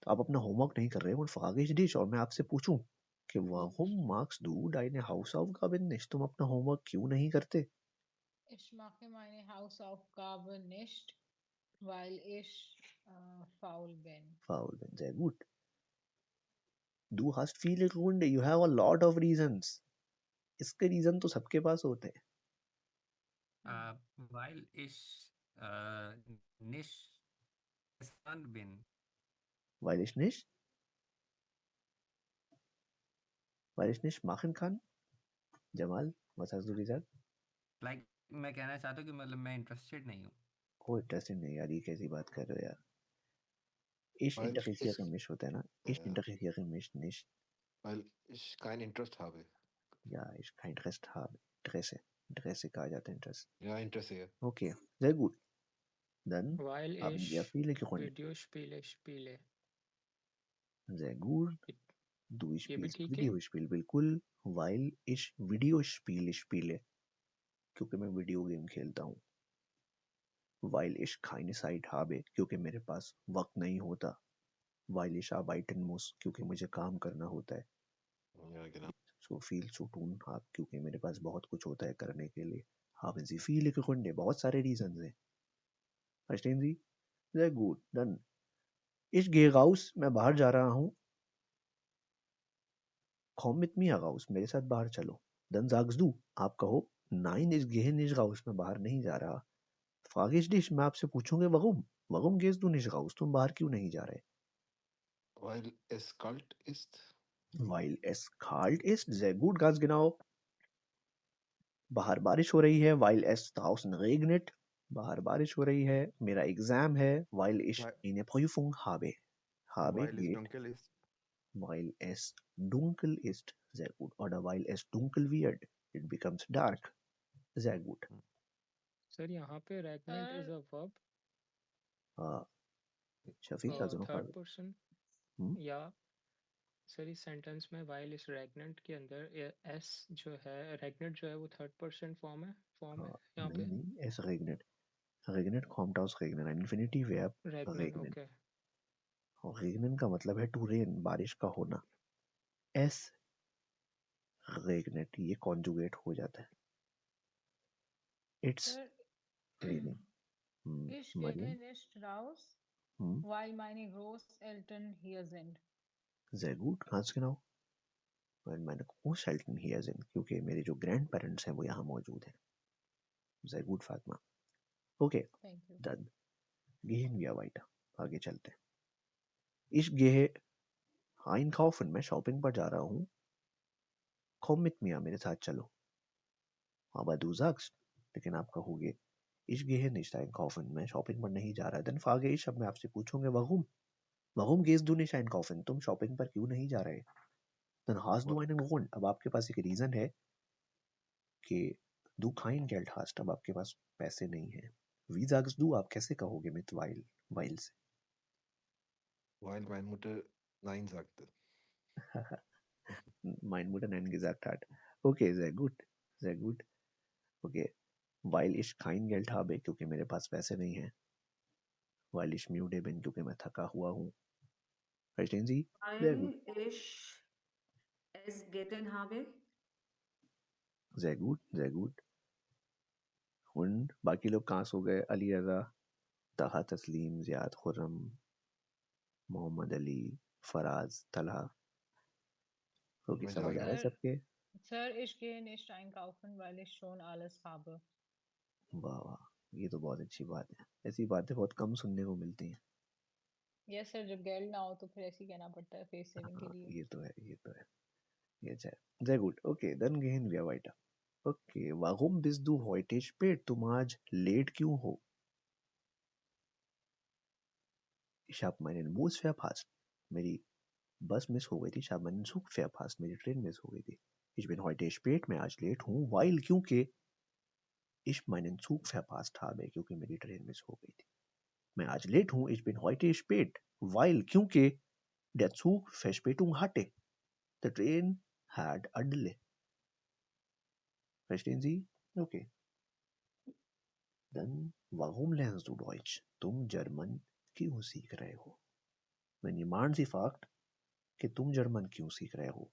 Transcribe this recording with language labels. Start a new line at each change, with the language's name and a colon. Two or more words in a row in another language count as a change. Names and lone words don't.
Hindi: आप अपना होमवर्क नहीं कर रहे
German: und frage ich dich
Hindi: और मैं आपसे पूछूं कि
German: warum machst du deine Hausaufgaben nicht?
Hindi: तुम अपना होमवर्क क्यों नहीं करते?
German: Ich mache meine Hausaufgaben nicht, weil ich faul bin. Faul bin, sehr gut. Du hast viele Gründe.
English: You have a lot of reasons.
Hindi: इसके रीजन तो सबके पास होते हैं.
German: Weil ich nicht gestern bin. Weil ich nicht machen kann. Jamal, was hast du gesagt?
Hindi: Like मैं कहना चाहता हूँ कि मतलब मैं इंटरेस्टेड नहीं हूँ. कोई इंटरेस्टिंग नहीं यार ये कैसी बात कर रहे हो यार Ich
German: Weil interessiere ich
Hindi: mich होता है ना Ich
German: Ja. interessiere mich nicht weil ich kein Interest habe ja ich kein Interesse habe Interesse Interesse
Hindi: कहा जाता है
German: interest. Ja, Interesse. Okay, sehr gut. Dann Weil haben ich wir viele gefunden. Videospiele spiele. Sehr gut. Du
Hindi: ये भी
German: spielst
Hindi: ठीक है?
German: Videospiel, बिल्कुल. Weil ich Videospiele spiele.
Hindi: क्योंकि मैं वीडियो गेम खेलता हूँ.
German: Weil ich keine Zeit habe,
Hindi: क्योंकि मेरे पास वक्त नहीं होता.
German: Weil ich arbeiten muss,
Hindi: क्योंकि मुझे काम करना होता है.
German: Ja, genau. So viel zu tun habe,
Hindi: क्योंकि मेरे पास बहुत कुछ होता है करने के लिए.
German: Haben Sie viele Gründe?
Hindi: बहुत सारे reasons हैं.
German: Verstehen Sie? Sehr gut. Dann ich gehe raus,
Hindi: मैं बाहर जा रहा हूँ.
German: Komm mit mir raus,
Hindi: मेरे साथ बाहर चलो.
German: Dann sagst du,
Hindi: आप कहो,
German: nein, ich gehe nicht raus,
Hindi: मैं बाहर नहीं जा रहा.
German: Frage ich dich,
Hindi: मैं आपसे पूछूंगा warum?
German: Warum gehst du nicht raus?
Hindi: तुम बाहर क्यों नहीं जा रहे?
German: Weil es kalt ist. Weil es kalt ist, sehr gut, ganz genau.
Hindi: बाहर बारिश हो रही है,
German: weil es draußen regnet.
Hindi: बाहर बारिश हो रही है, मेरा एग्जाम है,
German: weil ich Weil, eine Prüfung habe. Habe weil es geht, dunkel ist. weil es dunkel ist, sehr gut. Oder weil es dunkel wird,
English: it becomes dark,
German: sehr gut.
Hindi: सर यहाँ पे
English: regnant is a verb
Hindi: शफीक आजम
English: third person
Hindi: या सर इस सेंटेंस में
English: while is regnant
Hindi: के अंदर s जो है regnant जो है वो
English: third person form
Hindi: है यहाँ पे नहीं,
German: es regnet. Regnet kommt aus regnen, ein Infinitivverb, regnen.
Hindi: ओके और regnen का मतलब है
English: to rain,
Hindi: बारिश का होना.
German: Es regnet,
Hindi: ये conjugate हो जाता है.
English: It's Sir, raining.
German: ich मरियम, gehe nicht raus, weil meine Großeltern hier sind. sehr gut, ganz genau. weil meine Großeltern hier sind,
Hindi: क्योंकि मेरे जो ग्रैंड पेरेंट्स हैं वो यहाँ मौजूद हैं.
German: Sehr gut, Fatma. Okay,
English: Thank you.
German: dann gehen wir weiter.
Hindi: आगे चलते हैं.
German: Ich gehe einkaufen,
Hindi: मैं शॉपिंग पर जा रहा हूँ.
German: Komm mit mir,
Hindi: मेरे साथ चलो.
German: Aber du sagst,
Hindi: लेकिन आप कहोगे,
German: ich gehe nicht einkaufen,
Hindi: मैं शॉपिंग पर नहीं जा रहा.
German: Dann frage ich,
Hindi: अब मैं आपसे पूछूंगा,
German: warum? Warum gehst du nicht einkaufen?
Hindi: तुम शॉपिंग पर क्यों नहीं जा रहे?
German: Dann hast du einen Grund.
Hindi: अब आपके पास एक रीजन है कि
German: du kein Geld hast,
Hindi: अब आपके पास पैसे नहीं हैं.
German: Wie sagst du,
Hindi: आप कैसे कहोगे
German: mit weil
Hindi: से?
German: Weil meine Mutter Nein sagte. Meine Mutter Nein gesagt hat. Okay, sehr gut. Sehr gut. Okay. Weil ich kein Geld habe, क्योंकि मेरे पास पैसे नहीं हैं. Weil ich müde bin, क्योंकि मैं थका हुआ हूँ. Verstehen Sie? Sehr gut. Weil ich es getan habe. Sehr gut. Sehr gut. Und
Hindi: बाकी लोग कहाँ सो गए? अली रजा, तहा तस्लीम, ज़ियाद, खुर्रम, मोहम्मद अली, फराज, तलहा. ओके, मैं समझ आ रहा है Sir, सबके? Sir,
German: ich gehe nicht einkaufen, weil ich schon alles habe.
Hindi: वाह वाह, ये तो बहुत अच्छी बात है. ऐसी बातें बहुत कम सुनने को मिलती हैं.
English: Yes, sir,
Hindi: जब geld ना हो तो फिर ऐसे ही कहना पड़ता है
English: face saving
Hindi: के हाँ, लिए. ये तो है, ये तो है.
German: Jetzt ja. Sehr gut. Okay, dann gehen wir weiter. Okay, warum bist du heute spät?
Hindi: तुम आज late क्यों हो?
German: Ich habe meinen Bus verpasst.
Hindi: मेरी बस मिस हो गई थी.
German: Ich habe meinen Zug verpasst.
Hindi: मेरी ट्रेन मिस हो गई थी.
German: Ich bin heute spät.
Hindi: मैं आज लेट हूँ.
German: Weil क्योंकि ich meinen Zug verpasst habe.
Hindi: क्योंकि मेरी ट्रेन मिस हो गई थी. मैं आज लेट हूँ.
German: Ich bin heute spät. Weil क्योंकि der Zug Verspätung hatte.
English: The train had a delay.
German: Verstehen Sie? Okay. Dann, warum lernst du Deutsch?
Hindi: तुम जर्मन क्यों सीख रहे हो?
German: Wenn jemand Sie fragt
Hindi: कि तुम जर्मन क्यों सीख रहे हो?